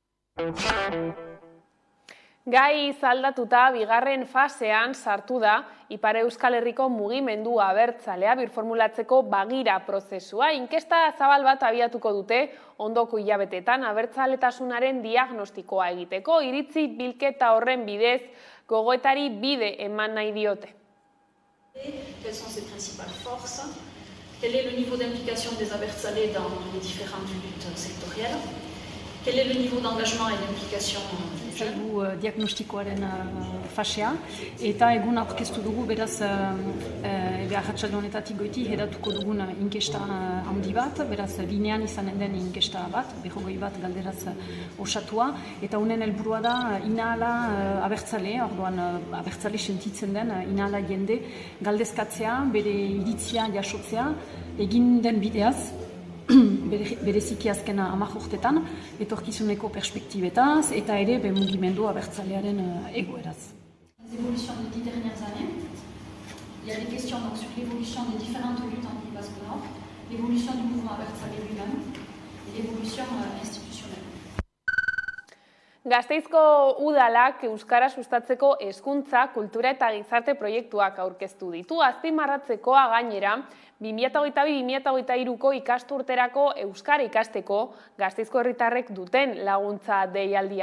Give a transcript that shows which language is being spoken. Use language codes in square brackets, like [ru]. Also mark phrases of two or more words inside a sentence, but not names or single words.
[eu] Gai zaldatuta bigarren fasean sartu da Ipar Euskal Herriko mugimendu abertzalea birformulatzeko bagira prozesua. Inkesta zabal bat abiatuko dute ondoko hilabetetan abertzaletasunaren diagnostikoa egiteko, iritzi bilketa horren bidez gogoetari bide eman nahi diote. [fr] Quelles sont ses principales forces? Quel est le niveau d'implication des abertzalés dans les différentes luttes sectorielles? Quel est le niveau d'engagement et d'implication des jeunes? [eu] Diagnostikoaren fasea, eta egun aurkeztu dugu beraz arratsalde honetatik goiti hedatuko dugun inkesta handi bat, beraz linean izanen den inkesta bat, 20 bat galderaz osatua, eta honen helburua da inahala abertzale, orduan abertzale sentitzen den inahala jende galdezkatzea, bere iritzia jasotzea, egin den bideaz, bereziki azkena 10 urtetan, etorkizuneko perspektibetaz, eta ere mugimendu abertzalearen egoeraz. [fr] Les évolutions des 10 dernières années, il y a des questions donc, sur l'évolution des différentes luttes en Pays Basque Nord, l'évolution du mouvement abertzale lui-même et l'évolution institutionnelle. [eu] Gasteizko udalak euskara sustatzeko hezkuntza, kultura eta gizarte proiektuak aurkeztu ditu. Azpimarratzekoa gainera, 2022-2023ko ikasturterako euskara ikasteko Gasteizko herritarrek duten laguntza deialdia.